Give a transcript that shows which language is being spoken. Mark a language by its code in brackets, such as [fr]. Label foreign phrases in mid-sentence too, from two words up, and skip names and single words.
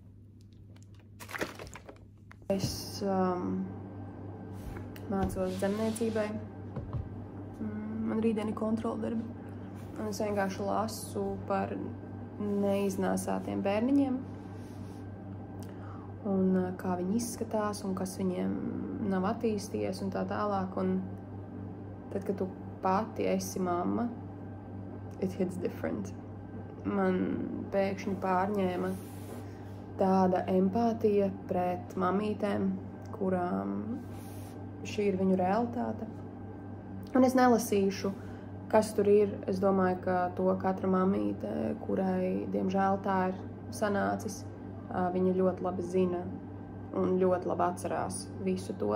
[lv] Es mācos zemniecībai, man rītdien ir kontroldarbi, un es vienkārši lasu par neiznāsātiem bērniņiem, un kā viņi izskatās, un kas viņiem nav attīstījies, un tā tālāk. Un tad, kad tu pati esi mamma, [en] it hits different. [lv] Man pēkšņi pārņēma tāda empātija pret mamītēm, kurām šī ir viņu realitāte. Un es nelasīšu, kas tur ir. Es domāju, ka to katra mamīte, kurai, diemžēl, tā ir sanācis, viņa ļoti labi zina un ļoti labi atcerās visu to.